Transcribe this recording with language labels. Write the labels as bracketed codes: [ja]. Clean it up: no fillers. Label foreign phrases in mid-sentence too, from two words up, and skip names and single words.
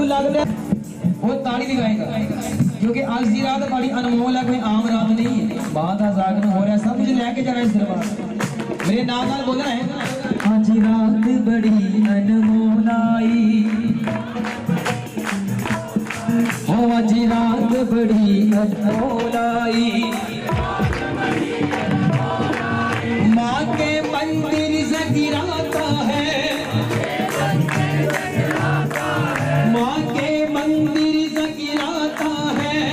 [hi] ਲੱਗਦਾ वो ताली दिखाएगा क्योंकि आज की रात बड़ी अनमोल है कोई आम रात नहीं है बात है जागरण हो रहा है सब कुछ लेके जाना इस दरबार मेरे नाम बोलना है हाँ आज रात बड़ी अनमोल आई, हो आज रात बड़ी अनमोल आई। माँ के मंदिर जगराता है, माँ के मंदिर जगराता है।